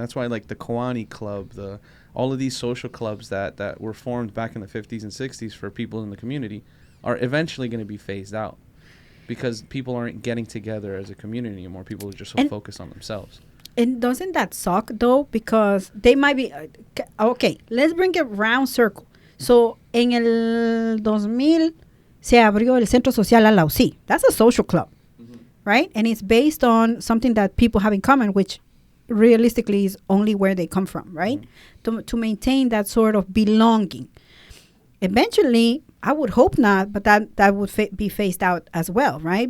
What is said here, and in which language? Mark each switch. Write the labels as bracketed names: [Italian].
[English] That's why like the Kiwani Club, all of these social clubs that were formed back in the 50s and 60s for people in the community are eventually going to be phased out. Because people aren't getting together as a community anymore. People are just so focused on themselves. And doesn't that suck, though? Because they might be... okay, let's bring it round circle. [Spanish] So, en el 2000 se abrió el Centro Social Alausí. [English] That's a social club, right? And it's based on something that people have in common, which realistically is only where they come from, right? To maintain that sort of belonging. Eventually... I would hope not, but that would be phased out as well, right?